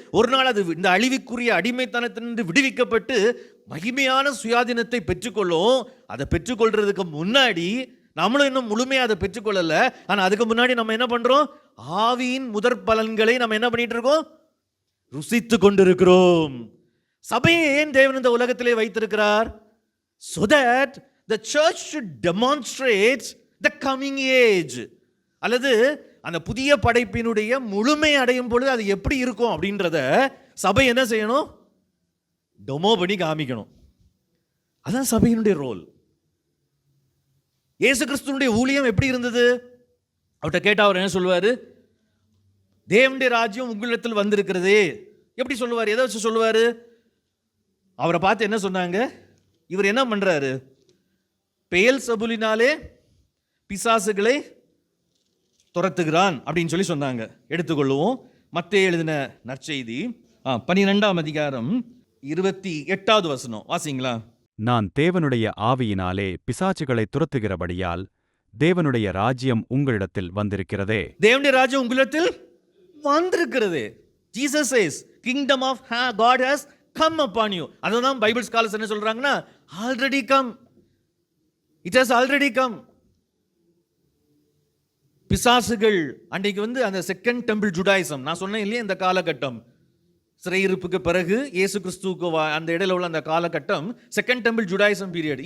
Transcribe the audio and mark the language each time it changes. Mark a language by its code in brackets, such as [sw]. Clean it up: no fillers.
[ta] ஒரு நாள் அது இந்த அழிவுக்குரிய அடிமைத்தனத்திலிருந்து விடுவிக்கப்பட்டு மகிமையான சுயாதீனத்தை பெற்றுக்கொள்ளும். அதை பெற்றுக்கொள்றதுக்கு முன்னாடி நம்மளும் இன்னும் முழுமையாக அதை பெற்றுக்கொள்ளல. ஆனால் அதுக்கு முன்னாடி நம்ம என்ன பண்றோம்? ஆவியின் முதற் பலன்களை நம்ம என்ன பண்ணிட்டு இருக்கோம்? ருசித்து கொண்டிருக்கிறோம். சபையை ஏன் தேவன் இந்த உலகத்திலே வைத்திருக்கிறார்? [en] so that the church should demonstrate the coming age. [ta] அல்லது அந்த புதிய படைப்பினுடைய முழுமை அடையும் பொழுது அது எப்படி இருக்கும் அப்படின்றத சபை என்ன செய்யணும்? டெமோ பண்ணி காமிக்கணும். அதான் சபையினுடைய ரோல். இயேசு கிறிஸ்துவினுடைய ஊழியம் எப்படி இருந்தது? அவர்கிட்ட கேட்டா அவர் என்ன சொல்லுவாரு? தேவனுடைய ராஜ்யம் உங்களிடத்தில் வந்திருக்கிறதே. எப்படி சொல்லுவார்? எதை வச்சு சொல்லுவாரு? அவரை பார்த்து என்ன சொன்னாங்க? இவர் என்ன பண்றாரு? பெயல்செபூலினாலே பிசாசுகளை துரத்துகிறான் அப்படின்னு சொல்லி சொன்னாங்க. எடுத்துக்கொள்ளுவோம். மத்தேயு எழுதின நற்செய்தி 12ஆம் அதிகாரம் 28வது வசனம் வாசிங்களா. நான் தேவனுடைய ஆவியினாலே பிசாசுகளை துரத்துகிறபடியால் தேவனுடைய ராஜ்யம் உங்களிடத்தில் வந்திருக்கிறதே. தேவனுடைய ராஜ்யம் உங்களிடத்தில் வந்திருக்கிறதே. [en] Jesus says, kingdom of God has come upon you. அதுதான் Bible scholars என்ன சொல்றாங்கன்னா, already come. It has already come. [ta] பிசாசுகள் அன்றைக்கு அந்த செகண்ட் டெம்பிள் ஜுடாயிசம் நான் சொன்னேன் இல்லையா, இந்த காலகட்டம் சிறையிருப்புக்கு பிறகு இயேசு கிறிஸ்துவுக்கு அந்த இடையில உள்ள அந்த காலகட்டம் செகண்ட் டெம்பிள் ஜுடாயிசம் பீரியட்.